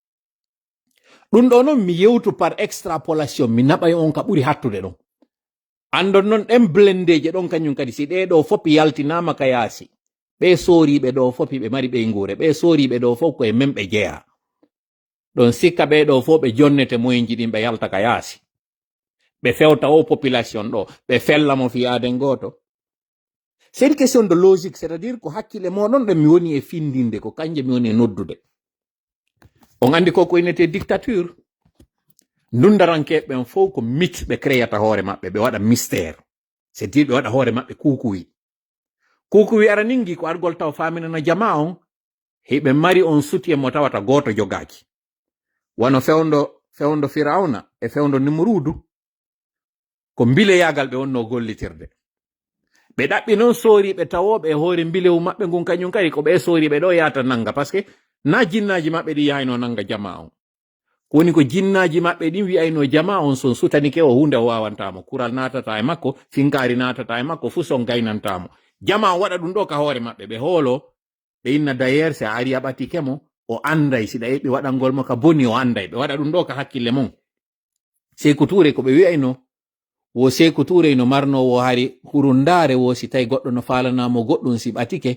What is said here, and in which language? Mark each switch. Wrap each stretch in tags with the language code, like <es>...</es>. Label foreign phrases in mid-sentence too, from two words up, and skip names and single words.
<ff>ɗum ɗo noon mi yewtu</ff> <fr>par extrapolation</fr> <ff>mi naɓay on ka ɓuri hattude ɗon andon noon ɗen blendeje ɗon kañum kadi si ɗeɗo fof yaltinama ka yaasi ɓe sooriɓe ɗo fof ɓe mari ɓeygure ɓe sooriɓe ɗo fof koye men ɓe jeeya ɗon sikka ɓeɗo fof ɓe jonnete moyenji ɗin ɓe yalta ka yaasi ɓe fewta o population ɗo ɓe fellamo fiyaden goto</ff> <fr>c'est une question de logique c'est à dire</fr> <ff>ko hakkille moɗon ɗen mi woni e findinde ko kanje mi woni e noddude on andi ko koynete dictature ndundarankeɓe ɓen fof ko mythe ɓe créata hoore maɓɓe ɓe waɗa mystère</ff> <fr>c'est dire</fr> <ff>ɓe waɗa hoore maɓɓe kukuwi ara ningi ko argol taw faminana jama on heɓe mari on suti e mo tawata goto jogaki wano fewndo Firauna e fewndo Nimrudu ko mbile yagal ɓe wonno gollitirde ɓe ɗaɓɓi noon sooriɓe tawoɓe e hoore mbilewu maɓɓe ngun kañum kadi ko ɓe sooriɓe ɗo yata nanga</ff> <fr>par ce que</fr> <ff>na jinnaji maɓɓe ɗi yahino nanga jama on ko woni ko jinnaji maɓɓe ɗin wiyayno jama on son sutanike o hunde o wawantamo kural natata e makko finkari natata e makko fu son gaynantamo jama on waɗa ɗum ɗo ka hoore maɓɓe ɓe hoolo ɓe inna d'ailleurs si a ari a ɓatikemo o anday siɗa yeɓi waɗangol mo ka boni o anday ɓe waɗa ɗum ɗo ka hakkille mon Sékou Touré ko ɓe wiyayno wo Sékou Touré no marnowo hari hurundare wo si tawi goɗɗo no falanamo goɗɗum si ɓatike</ff>